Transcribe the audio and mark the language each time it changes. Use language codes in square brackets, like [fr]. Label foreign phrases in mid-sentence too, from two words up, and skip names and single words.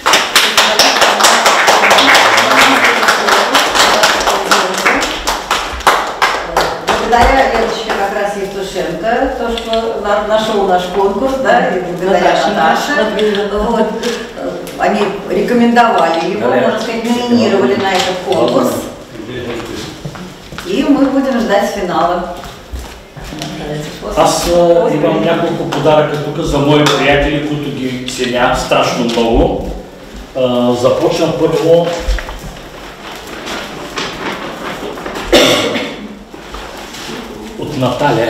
[ru] Благодаря Леночке как раз Евтушенко, то, что нашел наш конкурс, да, и благодаря Наташе. Вот, они рекомендовали его, можно сказать, номинировали на этот конкурс. И мы будем ждать финала. [bg] Аз имам няколко подаръка тук за мои приятели, които ги ценя страшно много. Започвам първо от Наталия.